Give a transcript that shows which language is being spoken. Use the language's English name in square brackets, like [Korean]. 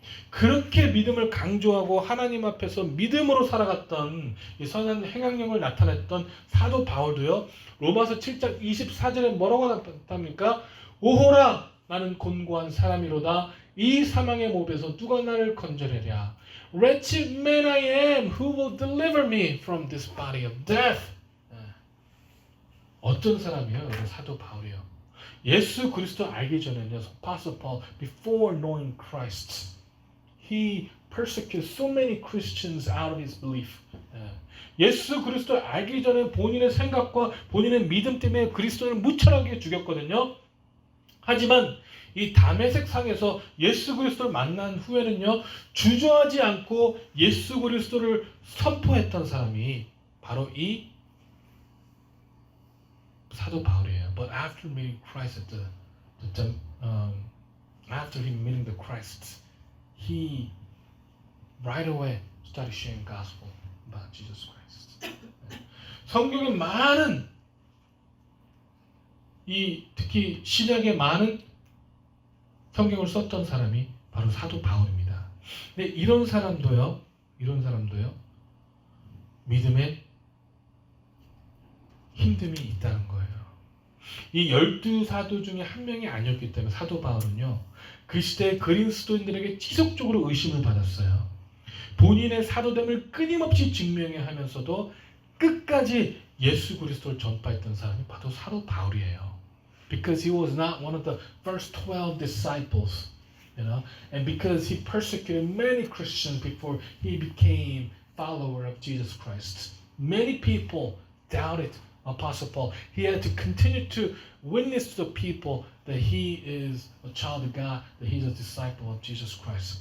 [Korean] 그렇게 믿음을 강조하고 하나님 앞에서 믿음으로 살아갔던 이 선한 행악력을 나타냈던 사도 바울도요, 로마서 7장 24절에 뭐라고 나타납니까? 오호라, 나는 곤고한 사람이로다. 이 사망의 몹에서 누가 나를 건져내랴. [English] Wretched man I am, who will deliver me from this body of death? [Korean] 어떤 사람이에요? 사도 바울이요. 예수 그리스도 알기 전에는요, [English] Apostle Paul, before knowing Christ, he persecuted so many Christians out of his belief. [Korean] 예수 그리스도 알기 전에 본인의 생각과 본인의 믿음 때문에 그리스도를 무차하게 죽였거든요. 하지만 이 다메섹 상에서 예수 그리스도를 만난 후에는요, 주저하지 않고 예수 그리스도를 선포했던 사람이 바로 이 사도 바울이에요. [English] But after meeting Christ after him meeting the Christ, he right away started sharing gospel about Jesus Christ. [Korean] 성경에 많은 특히 신약에 많은 성경을 썼던 사람이 바로 사도 바울입니다. 근데 이런 사람도요 믿음에 힘듦이 있다는 거예요. 이 12사도 중에 한 명이 아니었기 때문에 사도 바울은요, 그 시대의 그리스도인들에게 지속적으로 의심을 받았어요. 본인의 사도됨을 끊임없이 증명해 하면서도 끝까지 예수 그리스도를 전파했던 사람이 바로 사도 바울이에요. [English] Because he was not one of the first 12 disciples, and because he persecuted many Christians before he became follower of Jesus Christ. Many people doubted Apostle Paul. He had to continue to witness to the people that he is a child of God, that he's a disciple of Jesus Christ.